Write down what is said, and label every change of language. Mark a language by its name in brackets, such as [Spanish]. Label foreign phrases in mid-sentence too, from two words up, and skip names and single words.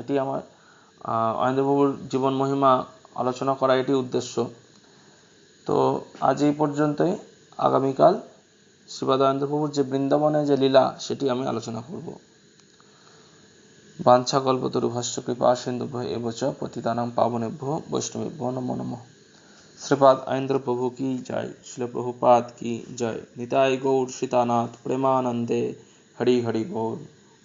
[Bangla] এটি আমার অয়নেন্দ্রবাবুর জীবন মহিমা আলোচনা করা, এটি উদ্দেশ্য। তো আজ এই পর্যন্তই। আগামীকাল শ্রীপাদ অয়নেন্দ্রবাবুর যে বৃন্দাবনে যে লীলা সেটি আমি আলোচনা করব। [Sanskrit] বাঞ্ছাকল্পতরুভ্যশ্চ কৃপা সিন্ধুভ্যঃ এব চ পতিতানাং পাবনেভ্যো বৈষ্ণবেভ্যো নমো নমঃ। [Bangla] শ্রীপাদ অয়নেন্দ্র প্রভু কি জয়, শিল প্রভুপাদ কি জয়। নিতাই গৌর সীতানাথ প্রেমানন্দে হরি হরি बोल।